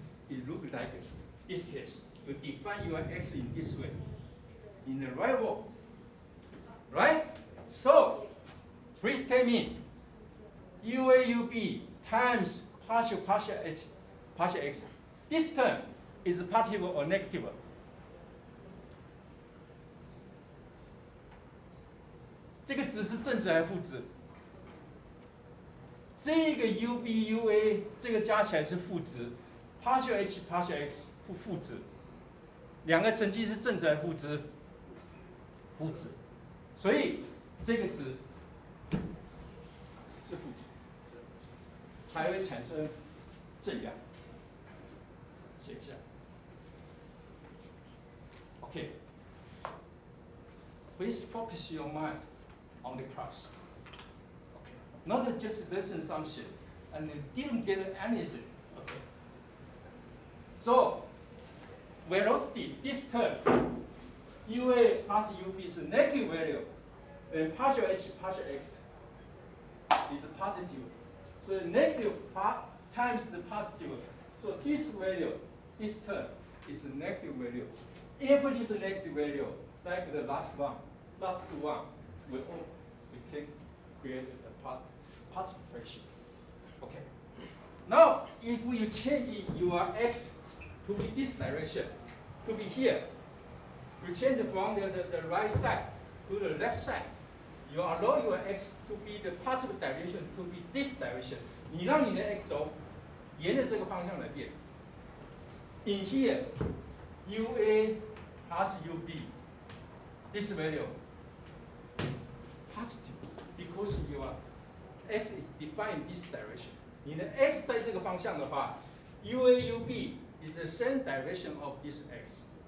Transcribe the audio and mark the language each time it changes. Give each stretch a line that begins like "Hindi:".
English: It looks like this case. You define your X in this way, in the right wall, right? So, please tell me, UAUB times partial H, partial X. This term is positive or negative?
Chinese: 这个值是正值还是负值？这个 UB、UA 这个加起来是负值 ，partial H、partial X 负值，两个成绩是正值还是负值？负值，所以这个值是负值，才会产生正压。写一下。
English: Okay. Please focus your mind on the class. Okay. Not just listen something and didn't get anything. Okay. So velocity, this term, UA plus UB is a negative value, and partial h partial x is positive. So the negative times the positive. So this value, this term, is a negative value. If it is a negative value, like the last two one, we can create a positive fraction. Okay. Now, if you change your x to be this direction, to be here, you change from the right side to the left side. You allow your x to be the positive direction, to be this direction.
Chinese: 你让你的 x 轴沿着这个方向来变。
English: In here, UA plus UB, this value positive because your x is defined in this direction.
Chinese: 你的 x 在这个方向的话
English: ，UA UB is the same direction of this x.